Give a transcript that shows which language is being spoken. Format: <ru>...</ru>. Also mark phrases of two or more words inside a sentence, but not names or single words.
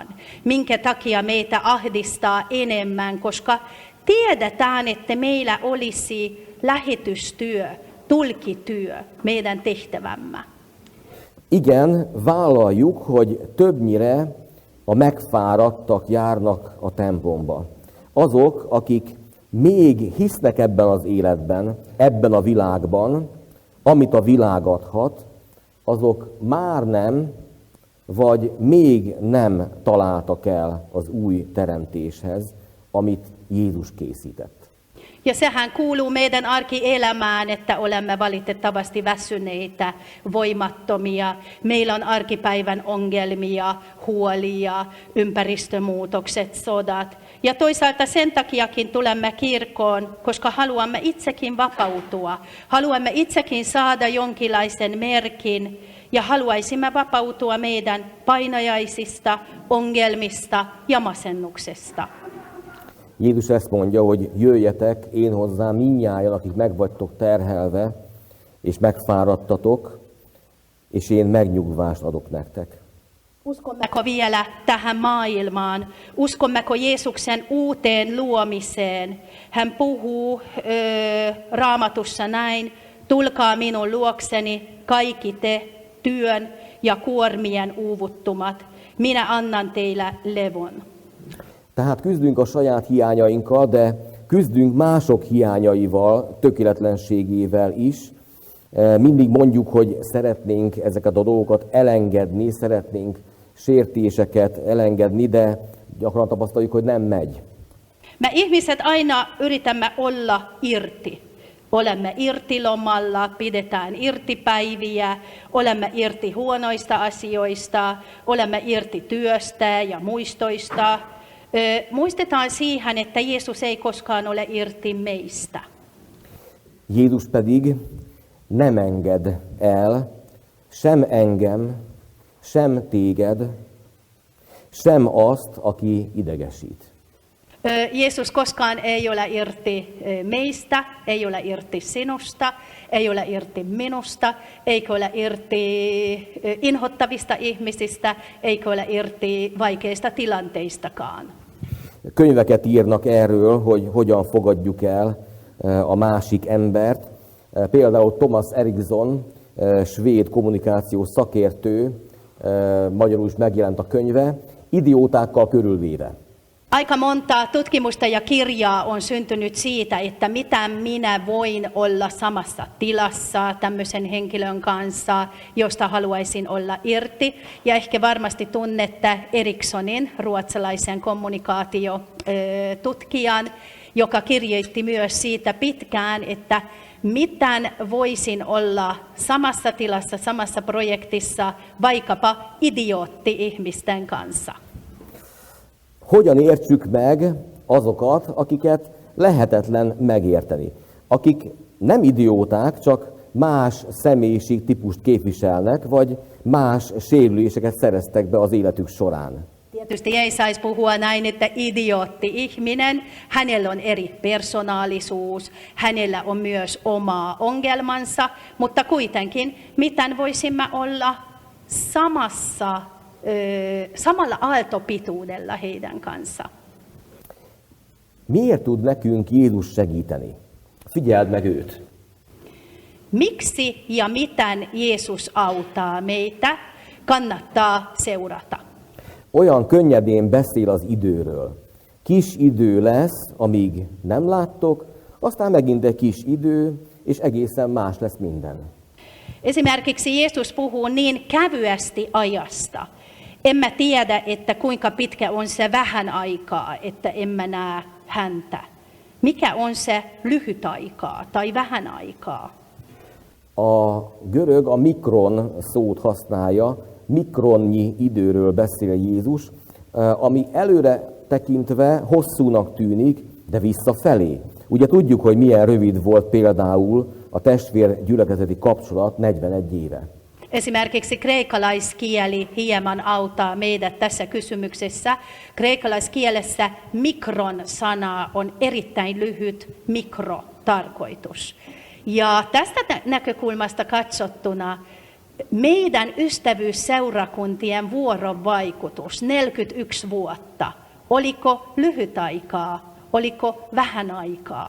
<fi>Minkä takia meitä ahdistaa enemmän, koska tiedetään, että meillä olisi lähetystyö, tulkityö meidän tehtävämme.</fi> <hu>Igen, vállaljuk, hogy többnyire a megfáradtak járnak a templomba. Azok, akik még hisznek ebben az életben, ebben a világban, amit a világ adhat, azok már nem, vagy még nem találtak el az új teremtéshez, amit Jézus készített.</hu> <fi>Ja sehän kuuluu meidän arkielämään, että olemme valitettavasti väsyneitä, voimattomia. Meillä on arkipäivän ongelmia, huolia, ympäristömuutokset, sodat. Ja toisaalta sen takiakin tulemme kirkkoon, koska haluamme itsekin vapautua. Haluamme itsekin saada jonkinlaisen merkin ja haluaisimme vapautua meidän painajaisista, ongelmista ja masennuksesta.</fi> <hu>Jézus ezt mondja, hogy jöjjetek én hozzám mindnyájan, akik meg vagytok terhelve, és megfáradtatok, és én megnyugvást adok nektek.</hu> <fi>Uskommeko vielä tähän maailmaan? Uskommeko Jeesuksen uuteen luomiseen? Hän puhuu Raamatussa näin, tulkaa minun luokseni kaikki te työn ja kuormien uuvuttumat. Minä annan teille levon.</fi> <hu>Tehát küzdünk a saját hiányainkkal, de küzdünk mások hiányaival, tökéletlenségével is. Mindig mondjuk, hogy szeretnénk ezeket a dolgokat elengedni, szeretnénk sértéseket elengedni, de gyakran tapasztaljuk, hogy nem megy.</hu> <fi>Me ihmiset aina yritämme olla irti. Olemme irtilomalla, pidetään irtipäiviä, olemme irti huonoista asioista, olemme irti työstä ja muistoista. Muistetaan siihen, että Jeesus ei koskaan ole irti meistä.</fi> <hu>Jézus pedig nem enged el sem engem, sem téged, sem azt, aki idegesít.</hu> <fi>Jeesus koskaan ei ole irti meistä, ei ole irti sinusta, ei ole irti minusta, eikä ole irti inhottavista ihmisistä, eikä ole irti vaikeista tilanteistakaan.</fi> <hu>Könyveket írnak erről, hogy hogyan fogadjuk el a másik embert. Például Thomas Eriksson, svéd kommunikációs szakértő, magyarul is megjelent a könyve, Idiótákkal körülvéve.</hu> <fi>Aika monta tutkimusta ja kirjaa on syntynyt siitä, että mitä minä voin olla samassa tilassa tämmöisen henkilön kanssa, josta haluaisin olla irti. Ja ehkä varmasti tunnette Erikssonin, ruotsalaisen kommunikaatiotutkijan, joka kirjoitti myös siitä pitkään, että miten voisin olla samassa tilassa, samassa projektissa, vaikkapa idiootti-ihmisten kanssa.</fi> <hu>Hogyan értsük meg azokat, akiket lehetetlen megérteni? Akik nem idióták, csak más személyiségtípust képviselnek, vagy más sérüléseket szereztek be az életük során.</hu> <fi>Tietysti ei saisi puhua näin, että idiootti-ihminen, hänellä on eri persoonallisuus, hänellä on myös oma ongelmansa, mutta kuitenkin, miten voisimme olla samalla aaltopituudella heidän kanssa.</fi> <hu>Miért tud nekünk Jézus segíteni? Figyeld meg őt!</hu> <fi>Miksi ja miten Jeesus auttaa meitä, kannattaa seurata.</fi> <hu>Olyan könnyedén beszél az időről. Kis idő lesz, amíg nem láttok, aztán megint egy kis idő, és egészen más lesz minden.</hu> <fi>Esimerkiksi Jeesus puhuu niin kävyesti ajasta. Emme tiedä, että kuinka pitkä on se vähän aikaa, että emme näe häntä. Mikä on se lyhyt aikaa tai vähän aikaa?</fi> <hu>A görög a mikron szót használja, mikronnyi időről beszél Jézus, ami előre tekintve hosszúnak tűnik, de visszafelé. Ugye tudjuk, hogy milyen rövid volt például a testvér gyülekezeti kapcsolat 41 éve.</hu> <fi>Esimerkiksi kreikalaiskieli hieman auttaa meidät tässä kysymyksessä. Kreikalaiskielessä mikron-sana on erittäin lyhyt mikrotarkoitus. Ja tästä näkökulmasta katsottuna meidän ystävyysseurakuntien vuorovaikutus 41 vuotta, oliko lyhyt aikaa, oliko vähän aikaa?</fi>